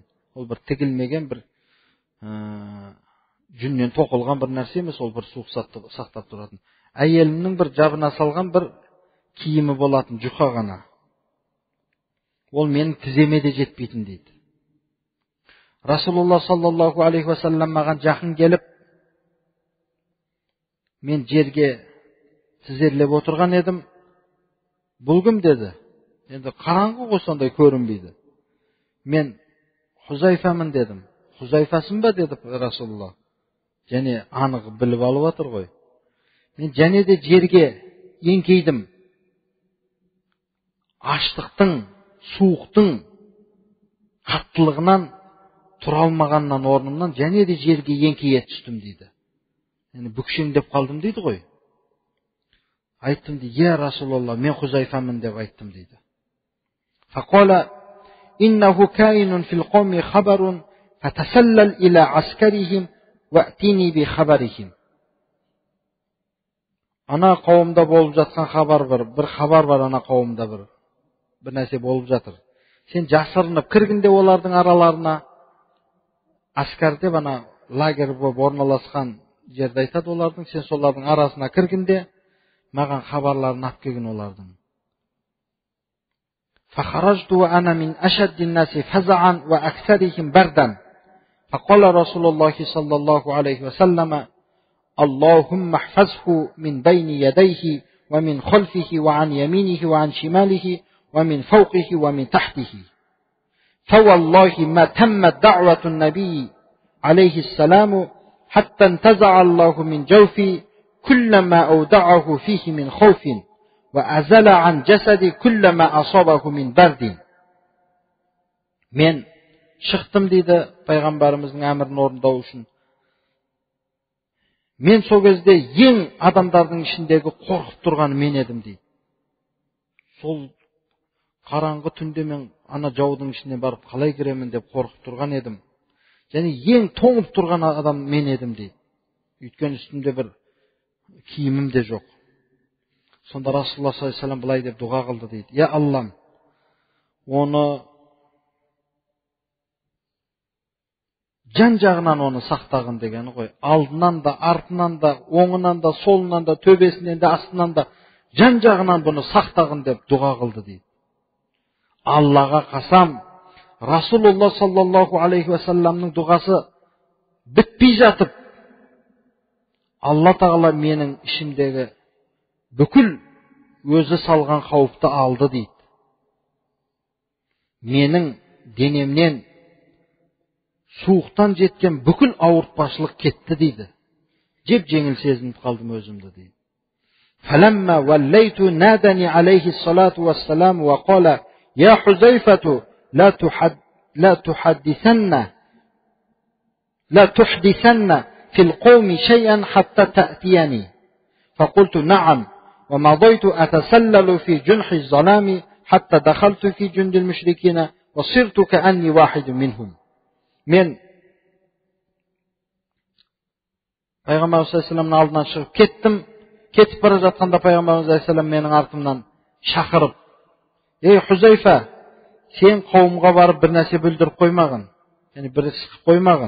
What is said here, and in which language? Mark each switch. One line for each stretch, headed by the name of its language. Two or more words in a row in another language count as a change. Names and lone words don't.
Kazakh: Ол бір тігілмеген, бір жүннен тоқылған бір нәрсе емес, ол бір суық сақтап тұратын. Әйелімнің бір жабына салған бір киімі болатын, жұқа ғана. Ол менің тіземе де жетпейтін дейді. Расулуллах
Arabic: صلى الله عليه وسلم
Kazakh: маған жақын келіп, мен жерге тізерлеп отырған едім. Бұл кім деді? Енді қараңғы ғой, сондай көрінбейді. Мен Хузайфамын дедім. Хузайфасың ба деді Расулуллах. Және анық біліп алып отыр ғой. Мен және де жерге еңкейдім. Аштықтың, суықтың қаттылығынан тұра алмағаннан орнымнан және де жерге еңкейе түстім дейді. Yani бүкшеңдеп қалдым дейді ғой. Айттым дейді:
Arabic: "يا رسول الله,
Kazakh: мен Хузайфамын" деп айттым дейді.
Arabic: فقال: "إنه كائن في القوم خبر، فتسلل إلى عسكرهم وائتني بخبرهم."
Kazakh: Ана қауымда болып жатқан хабар бар, бір хабар бар, ана қауымда бір нәрсе болып жатыр. Сен жасырынып кіргенде олардың араларына, аскар деп ана лагерь болып орналасқан жерді айтады олардың, сен солардың арасына кіргенде маған хабарларын алып келген олардың.
Arabic: فخرجت وأنا من أشد الناس فزعا وأكثرهم بردا فقال رسول الله صلى الله عليه وسلم: اللهم احفظه من بين يديه ومن خلفه وعن يمينه وعن شماله ومن فوقه ومن تحته فوالله ما تمت دعوة النبي عليه السلام حتى انتزع الله من جوفي كل ما أودعه فيه من خوف وأزل عن جسدي كل ما أصابه من برد.
Kazakh: Men шықтым дейді пайғамбарымыздың әмірін орындау үшін. Мен сол кезде ең адамдардың ішіндегі қорқып тұрған мен едім дейді. Сол қараңғы түнде мен ана жаудың ішіне барып қалай кіремін деп қорқып тұрған едім. Және ең тоңып тұрған адам мен едім дейді. Өйткені үстімде бір киімім де жоқ. Сонда Расулуллах
Arabic: صلى الله عليه وسلم
Kazakh: былай деп дұға қылды дейді. Я Аллам, оны жан жағынан оны сақтағын дегені ғой. Алдынан да, артынан да, оңынан да, солынан да, төбесінен де, астынан да, жан жағынан бұны сақтағын деп дұға қылды дейді. Аллаға қасам, Расулуллах
Arabic: صلى الله عليه وسلم
Kazakh: дұғасы бітпей жатып, Алла тағала менің ішімдегі бүкіл өзі салған қауіпті алды дейді. Менің денемнен суықтан жеткен бүкіл ауыртпашылық кетті дейді. Жеп жеңіл сезініп қалдым өзімді дейді.
Arabic: فَلَمَّا وَلَّيْتُ نَادَنِي عَلَيْهِ الصَّلَاةُ وَالسَّلَامُ وَقَالَ يَا حُذَيْفَةُ لا تحدثن في القوم شيئا حتى تأتيني فقلت نعم ومضيت أتسلل في جنح الظلام حتى دخلت في جند المشركين وصرت كأني واحد منهم.
Kazakh: Men Пайғамбарымыз алейхиссаламның алдынан шығып кеттім. Кетіп бара жатқанда Пайғамбарымыз алейхиссалам менің артымнан шақырып: "Ей Хузайфа, сен қауымға барып бір нәрсе бүлдіріп қоймағын, яғни бір іс қылып қоймағын.